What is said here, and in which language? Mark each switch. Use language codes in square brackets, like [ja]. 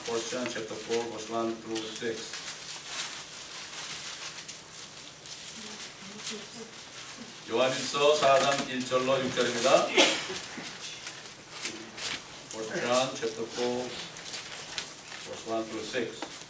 [en] First John chapter 4, verse 1 through 6. [ko] 요한일서 4장 1절로 6절입니다. [en] First John chapter 4, verse 1 through 6.